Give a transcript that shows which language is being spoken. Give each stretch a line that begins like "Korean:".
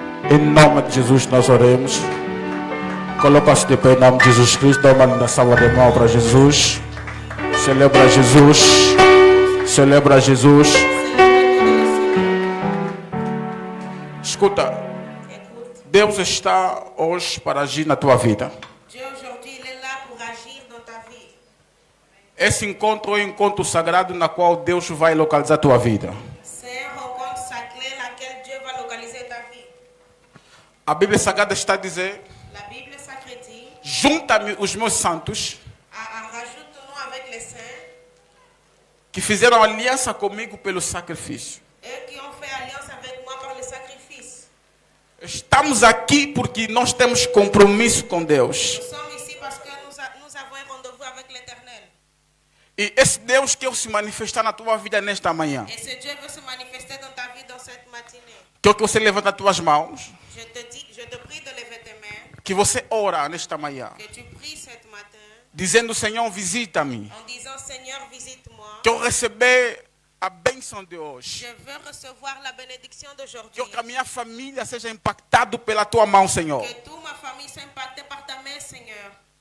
Portuguese: Em nome de Jesus nós oremos. Coloca-se de pé em nome de Jesus Cristo. Dá uma salva de mão para Jesus. Celebra Jesus. Celebra Jesus. Escuta. Deus está hoje para agir na tua vida.
French: Dieu aujourd'hui il est là pour agir dans ta vie.
Portuguese: Esse encontro é um encontro sagrado na qual Deus vai localizar a tua vida.
French: C'est un rencontre sacrée laquelle Dieu va localiser ta vie.
Portuguese: A Bíblia Sagrada está a dizer:
French: La Bible sacrée dit,
Portuguese: junta-me os meus santos
French: rajoute-nous avec les saints,
Portuguese: que fizeram aliança comigo pelo sacrifício.
French: eux qui ont fait alliance avec moi par le sacrifice.
Portuguese: Estamos aqui porque nós temos compromisso com Deus.
French: Nous sommes ici parce que nous avons un rendez-vous avec l'Éternel.
Portuguese: E esse Deus quer se manifestar na tua vida nesta manhã.
French: Et ce Dieu veut se manifester dans ta vie dans cette matinée.
Portuguese: Quero que você levante as tuas mãos.
French: Je te prie de lever tes mains,
Portuguese: Que você ora nesta manhã.
French: que tu pries ce matin,
Portuguese: Dizendo: Senhor, visita-me.
French: en disant Seigneur, visite-moi.
Portuguese: Quero receber a bênção de hoje.
French: Je veux recevoir la bénédiction d'aujourd'hui.
Portuguese: Quero que a minha família seja impactada pela tua mão, Senhor.
French: Que toute ma famille soit impactée par ta main, Seigneur.